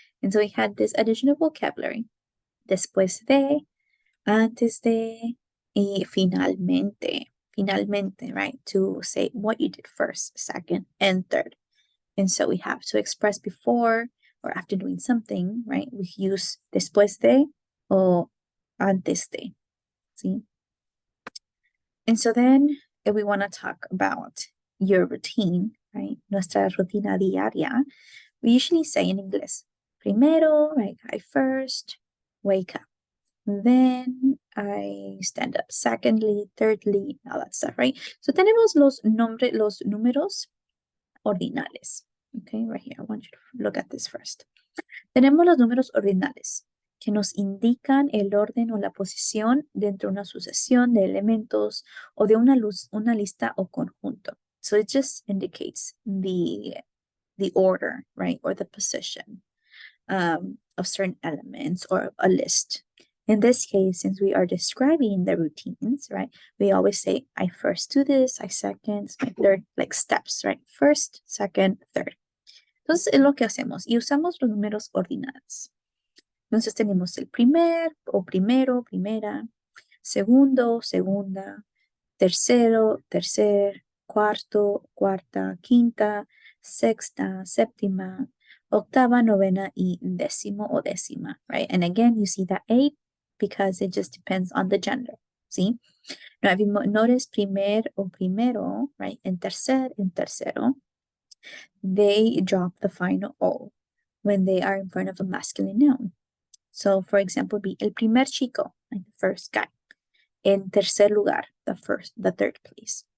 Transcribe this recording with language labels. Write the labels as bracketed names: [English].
[English] And so we had this additional vocabulary. [Spanish] Después de, antes de, y finalmente. Finalmente, right? [English] To say what you did first, second, and third. And so we have to express before or after doing something, right? We use después de or antes de. See? And so then if we want to talk about your routine, right? [Spanish] Nuestra rutina diaria, [English] we usually say in inglés, primero, right? I first wake up. Then I stand up. Secondly, thirdly, all that stuff, right? [Spanish] So tenemos los números ordinales. [English] Okay, right here. I want you to look at this first. [Spanish] Tenemos los números ordinales que nos indican el orden o la posición dentro de una sucesión de elementos o de una lista o conjunto. [English] So it just indicates the order, right, or the position of certain elements or a list. In this case, since we are describing the routines, right, we always say, I first do this, I second, my third, like steps, right? First, second, third. [Spanish] Entonces, es lo que hacemos y usamos los números ordinales. Entonces, tenemos el primer o primero, primera, segundo, segunda, tercero, tercer, cuarto, cuarta, quinta, sexta, séptima, octava, novena, y décimo o décima, right? [English] And again, you see that 8 because it just depends on the gender, see? Now, if you notice primer o primero, right? En tercero, they drop the final O when they are in front of a masculine noun. So, for example, be [Spanish] el primer chico, [English] like the first guy. [Spanish] En tercer lugar, [English] the third place.